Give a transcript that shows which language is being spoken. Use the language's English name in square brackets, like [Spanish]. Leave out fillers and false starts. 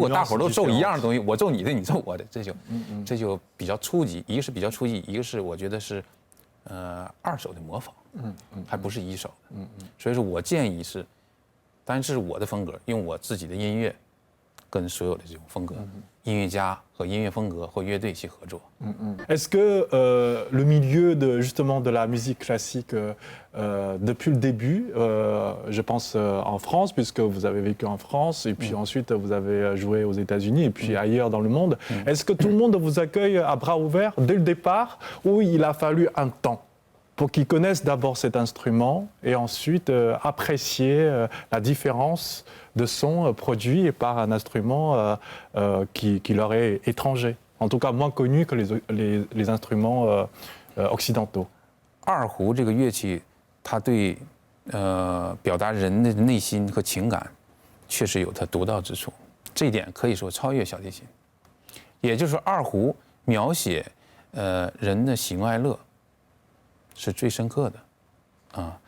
[Chinese] 如果大夥都奏一樣的東西，我奏你的，你奏我的，這就比較初級，一個是比較初級，一個是我覺得是二手的模仿，還不是一手的。所以說我建議是，當然這是我的風格，用我自己的音樂。跟所有的這種風格，音樂家和音樂風格或樂隊去合作。 [French] Est-ce que le milieu justement de la musique classique depuis le début, je pense en France puisque vous avez vécu en France et puis ensuite vous avez joué aux États-Unis et puis ailleurs dans le monde, est-ce que tout le monde vous accueille à bras ouverts dès le départ ou il a fallu un temps pour qu'ils connaissent d'abord cet instrument et ensuite apprécier la différence de son produit par un instrument qui leur est étranger, en tout cas moins connu que les instruments occidentaux. [Chinese] 二胡这个乐器，它对表達人的內心和情感，確實有它獨到之處，這一點可以說超越小提琴。也就是說，二胡描寫人的喜怒哀樂是最深刻的。